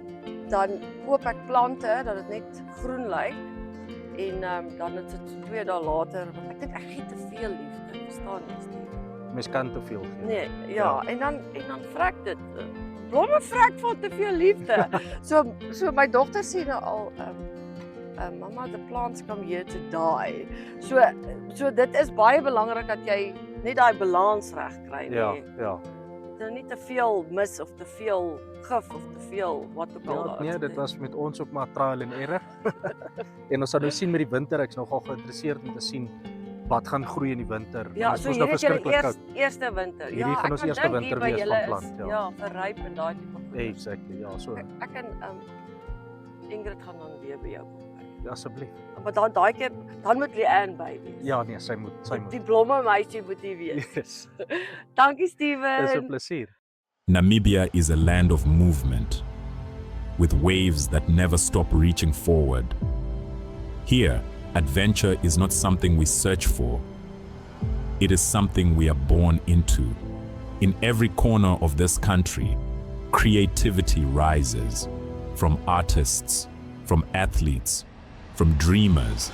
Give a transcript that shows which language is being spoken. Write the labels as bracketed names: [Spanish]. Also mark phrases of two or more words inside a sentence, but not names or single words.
[Afrikaans] Dan koop ek plante dat dit net groen lyk en dan is dit so 2 dae later, want ek dink ek gee te veel liefde, verstaan jy? Steve? Mens kan te veel gee. Nee, ja, en dan vrek dit. Blomme vrek van te veel liefde. So my dogter sê nou al mamma, [English] the plants come here to die. [Afrikaans] So dit is baie belangrik dat jy net daai balans reg kry, Ja, nee. ja. Nou nie te veel mis of te veel gif of te veel wat ook al Ja, daar nee, is dit nie. was met ons ook maar [English] trial and error. [Afrikaans] En ons sal nou sien met die winter, ek's nogal geïnteresseerd om te sien wat gaan groei in die winter. Ja, Dit is so mos hierdie nou is julle verskriklik koud. eerste winter. Hierdie gaan ons ek eerste dink winter hier by wees julle van is, plant, ja. Ja, verryp en daai tipe goed. Exactly, ja, so Ek en Ingrid gaan dan weer by jou kom kyk. asseblief. Maar dan daai keer dan moet Leanne by wees. Ja, nee, sy moet. Die blomme meisie moet hier wees. Yes. Dankie Dis 'n Steven. plesier. [English] Namibia is a land of movement, with waves that never stop reaching forward. Here, adventure is not something we search for. It is something we are born into. In every corner of this country, creativity rises, from artists, from athletes, from dreamers.